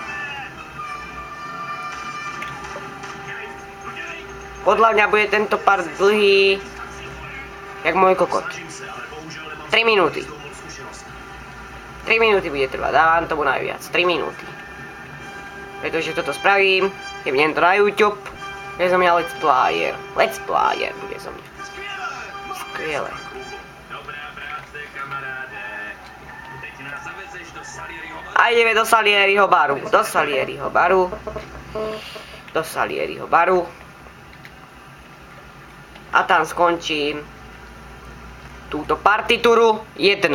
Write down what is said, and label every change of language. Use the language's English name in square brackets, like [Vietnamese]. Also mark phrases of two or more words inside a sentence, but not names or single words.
[Slovak] Podľa mňa bude tento part dlhý jak môj kokot. 3 minúty. 3 minúty bude trvať, dávam tomu najviac. 3 minúty. Pretože toto spravím, idem to na YouTube. Bude zo mňa [English] let's player. Let's player [Slovak] bude zo mňa. Skvěle. A ideme do Salieriho baru. Do Salieriho baru. A tam skončím túto partitúru 1.